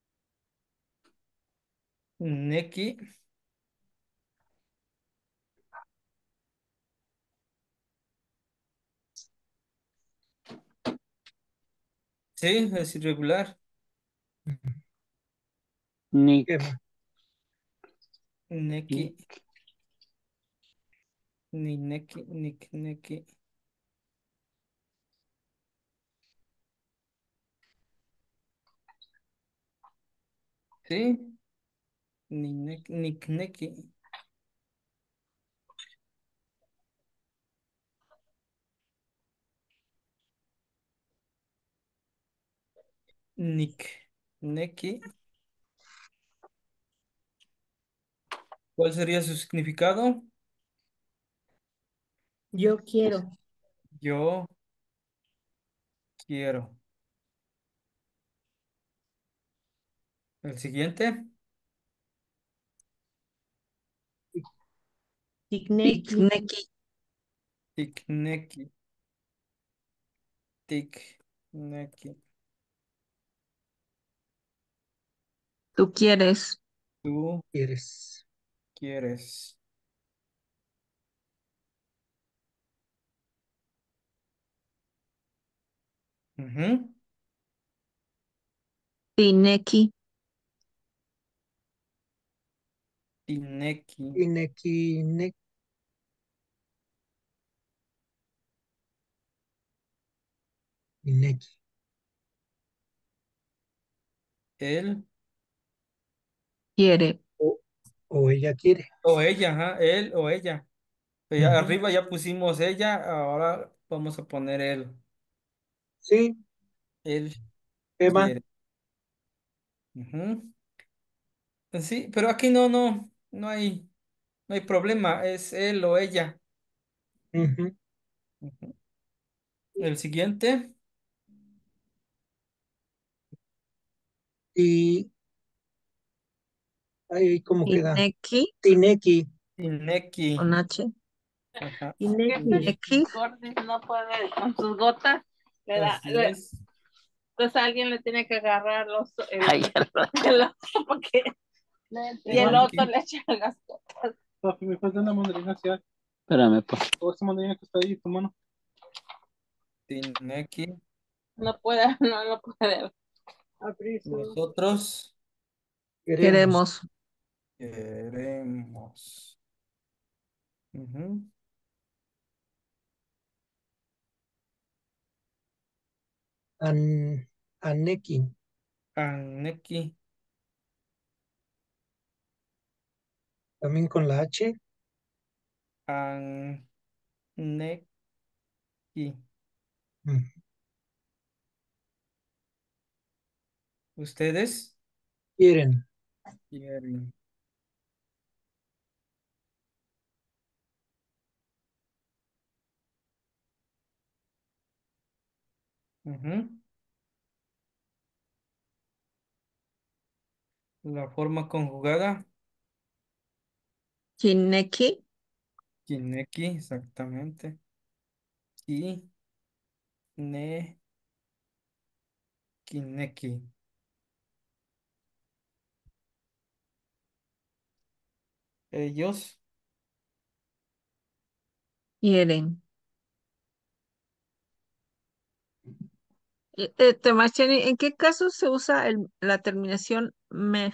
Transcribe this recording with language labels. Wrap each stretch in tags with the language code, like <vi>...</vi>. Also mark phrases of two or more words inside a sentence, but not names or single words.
<es>neki, sí, es irregular. ¿Qué</es> <nah>Nick,</nah> <es>más?</es> <nah>Neki, Nick, ni neki, neki. Sí, ni neki, neki, nik, neki.</nah> <es>¿Cuál sería su significado? Yo quiero. Yo quiero. El siguiente,</es> <nah>Tigneki. Picnic. tik, neki, tik, neki.</nah> <es>Tú quieres. Tú ¿Quieres? quieres. Ujú.</es> <nah>Pineki. Tineki. Ineki, ineki.</nah> <es>Él Quiere. O, o ella quiere. o ella, ajá, él o ella. Ya Ujú. arriba ya pusimos ella, ahora vamos a poner él. Sí, Él Emma. quiere. Ujú. Sí, pero aquí no hay problema, es él o ella. Ujú. Ujú. El siguiente, Y ahí, ¿cómo queda?</es> <nah>Pineki. Tineki. Tineki.</nah> <es>Con H. Ajá,</es> <nah>Tineki. Pineki.</nah> <es>Gordis no puede con sus gotas, así es. entonces alguien le tiene que agarrar Ay, el oso porque y el otro</es> <nah>Tineki,</nah> <es>le echa las gotas. Papi, me falta una mandarina hacia espérame, pues. toda esta mandarina que está ahí, tu mano.</es> <nah>Tineki.</nah> <es>No puede, no puede abrir su. Nosotros Queremos. Queremos. queremos. Ujú.</es> <nah>An, aneki. Aneki,</nah> <es>También con la H.</es> <nah>aneki. Mm.</nah> <es>¿Ustedes? Quieren. Quieren. Ujú. La forma conjugada.</es> <nah>Kineki. Kineki, exactamente. Ki, ne, kineki.</nah> <es>Ellos. Quieren. Temacheni, ¿en qué caso se usa la terminación me?</es>